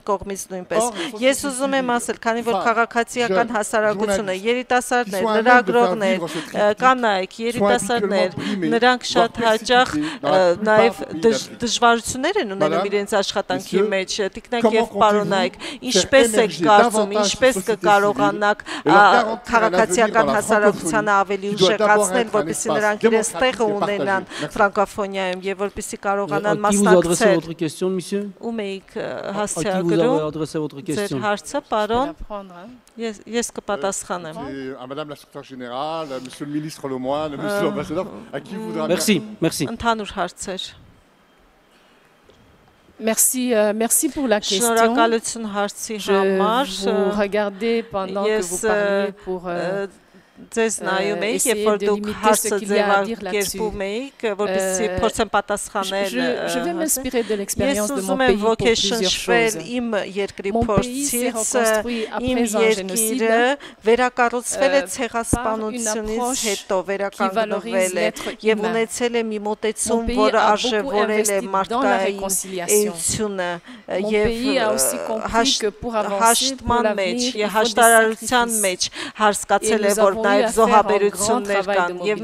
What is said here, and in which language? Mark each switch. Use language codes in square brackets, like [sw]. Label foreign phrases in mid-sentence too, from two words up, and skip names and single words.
[hy] կողմից նույնպես։ Ես ուզում եմ ասել, քանի որ քաղաքացիական հասարակությունը, երիտասարդներ, լրագրողներ, կանայք, երիտասարդներ, նրանք շատ հաճախ նաև դժվարություններ են ունենում իրենց աշխատանքի մեջ, տիկնակ եւ պարոնայք, ինչպես եք կարծում, ինչպես կկարողանաք քաղաքացիական հասարակությանը ավելի ուժեղացնել, որպեսզի նրանք իրենց տեղը ունենան ֆրանկոֆոնիայում եւ որպեսզի կարողանան [fr] Qui vous a adressé votre question, monsieur? [hy] Ում եք [fr] À qui vous avez adressé votre question? [hy] Ձեր հարցը, պարոն, ես կպատասխանեմ։ [fr] À Madame la secrétaire générale, Monsieur le ministre Lemoine, Monsieur l'ambassadeur, à qui vous voudra Merci. [hy] Ընդհանուր հարցեր։ [fr] Merci pour la question. [hy] Շնորհակալություն հարցի համար։ [fr] Je vous regardais pendant que vous parliez pour [hy] Ձեզ նայում էիք, երբ որ դուք հարցը ձևակերպում էիք, որպեսզի փորձեմ պատասխանել։ [fr] Je vais m'inspirer de l'expérience de mon pays pour plusieurs choses. [hy] Իմ երկրի [fr] Mon pays s'est reconstruit après un génocide [hy] վերակառուցվել է ցեղասպանությունից հետո, վերականգնվել է եւ ունեցել է մի մոտեցում, որը արժևորել է մարդկային էությունը եւ հաշտման մեջ, հաշտարարության մեջ հասկացել է, որ նաև զոհաբերություններ կան եւ